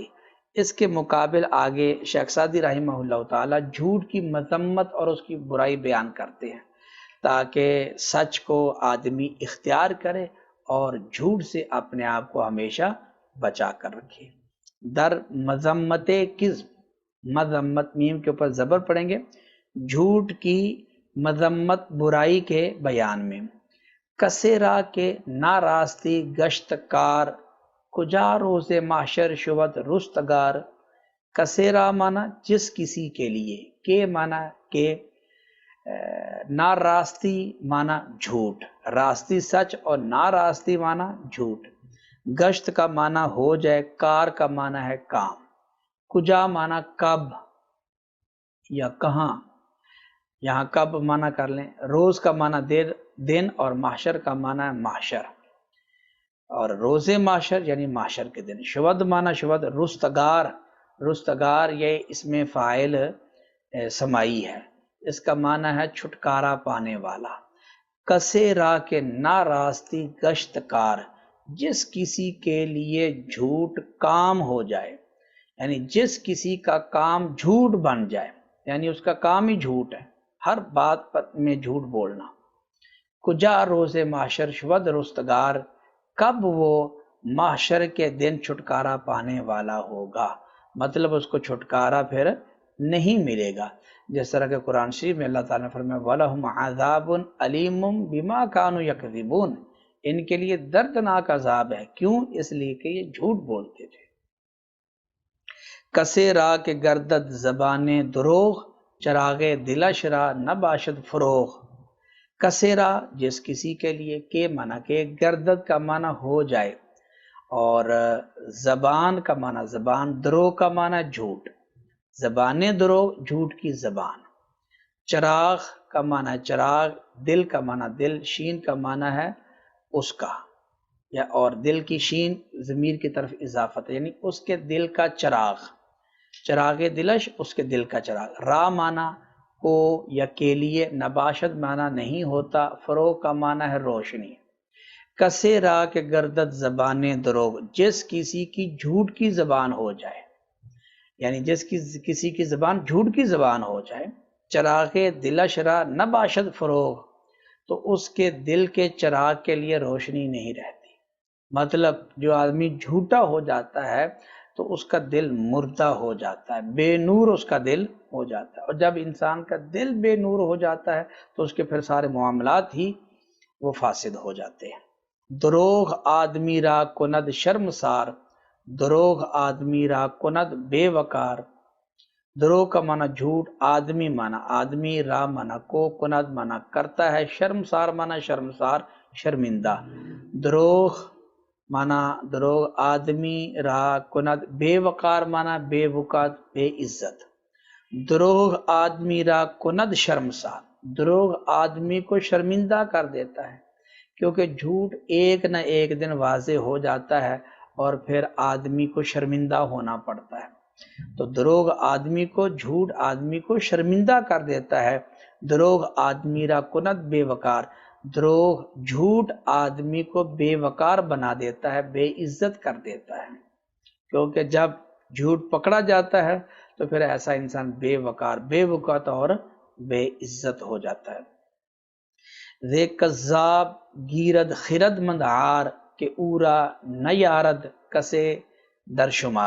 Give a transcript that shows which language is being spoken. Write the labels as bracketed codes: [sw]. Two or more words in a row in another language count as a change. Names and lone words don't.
[ur] اس کے مقابل آگے شیخ سعدی رحمہ اللہ تعالی جھوٹ کی مذمت اور اس کی برائی بیان کرتے ہیں، تاکہ سچ کو آدمی اختیار کرے اور جھوٹ سے اپنے آپ کو ہمیشہ بچا کر رکھے۔ [fa] در مذمت کذب، [ur] مذمت میم کے اوپر زبر پڑھیں گے، جھوٹ کی مذمت برائی کے بیان میں۔ [fa] کسے را کے نا راستی گشت کار، کجا روز محشر شود رستگار۔ کسے را [ur] مانا جس کسی کے لیے، کے مانا کہ، نا راستی مانا جھوٹ، راستی سچ اور نا راستی مانا جھوٹ۔ گشت کا مانا ہو جائے، کار کا مانا ہے کام، کجا مانا کب یا کہاں، یہاں کب مانا کر لیں، روز کا مانا دن، اور محشر کا مانا ہے محشر، اور روز محشر یعنی محشر کے دن۔ شود مانا شود، رستگار، رستگار یہ اس میں فاعل سمائی ہے، اس کا معنی ہے چھٹکارا پانے والا۔ [fa] کسے را کے نا راستی گشت کار، [ur] جس کسی کے لیے جھوٹ کام ہو جائے، یعنی جس کسی کا کام جھوٹ بن جائے، یعنی اس کا کام ہی جھوٹ ہے، ہر بات پر میں جھوٹ بولنا۔ [fa] کجا روز محشر شود رستگار، [ur] کب وہ محشر کے دن چھٹکارا پانے والا ہوگا، مطلب اس کو چھٹکارا پھر نہیں ملے گا۔ جس طرح کہ قرآن شریف میں اللہ تعالیٰ نے فرمایا [ar] وَلَهُمْ عَذَابٌ عَلِيمٌ بِمَا كَانُوا يَكْذِبُونَ، [ur] ان کے لیے دردناک عذاب ہے، کیوں؟ اس لیے کہ یہ جھوٹ بولتے تھے۔ [fa] کسے را کے گردد زبان دروغ، چراغ دلش را نہ باشد فروغ۔ کسے را [ur] جس کسی کے لیے، کے معنی کہ گردد کا معنی ہو جائے، اور زبان کا معنی زبان، دروغ کا معنی جھوٹ، [fa] زبان دروغ [ur] جھوٹ کی زبان۔ چراغ کا معنی ہے چراغ، دل کا معنی دل، شین کا معنی ہے اس کا، یا اور دل کی شین ضمیر کی طرف اضافت ہے، یعنی اس کے دل کا چراغ، [fa] چراغ دلش [ur] اس کے دل کا چراغ۔ را معنی کو یا کے لیے، نباشد معنی نہیں ہوتا، فروغ کا معنی ہے روشنی۔ [fa] کسے را کے گردد زبان دروغ، [ur] جس کسی کی جھوٹ کی زبان ہو جائے، یعنی جس کسی کی زبان جھوٹ کی زبان ہو جائے۔ [fa] چراغ دلش را نہ باشد فروغ، [ur] تو اس کے دل کے چراغ کے لیے روشنی نہیں رہتی، مطلب جو آدمی جھوٹا ہو جاتا ہے تو اس کا دل مردہ ہو جاتا ہے، بے نور اس کا دل ہو جاتا ہے، اور جب انسان کا دل بے نور ہو جاتا ہے تو اس کے پھر سارے معاملات ہی وہ فاسد ہو جاتے ہیں۔ [fa] دروغ آدمی را کند شرمسار، دروغ آدمی را کند بے وقار۔ [ur] دروغ کا معنی جھوٹ، آدمی معنی آدمی، را معنی کو، کند معنی کرتا ہے، شرمسار معنی شرمسار شرمندہ۔ دروغ معنی [fa] دروغ آدمی را کند بے وقار [ur] معنی بے وقار بے عزت۔ [fa] دروغ آدمی را کند شرمسار، [ur] دروغ آدمی کو شرمندہ کر دیتا ہے، کیونکہ جھوٹ ایک نہ ایک دن واضح ہو جاتا ہے اور پھر آدمی کو شرمندہ ہونا پڑتا ہے۔ تو دروغ آدمی کو، جھوٹ آدمی کو شرمندہ کر دیتا ہے۔ [fa] دروغ آدمی را کند بے وقار، دروغ، [ur] جھوٹ آدمی کو بے وقار بنا دیتا ہے، بے عزت کر دیتا ہے، کیونکہ جب جھوٹ پکڑا جاتا ہے تو پھر ایسا انسان بے وقار، بے وقت اور بے عزت ہو جاتا ہے۔ [fa] زے کذاب گیرد خرد مند عار، کہ اورا نیارد کسے در شمار۔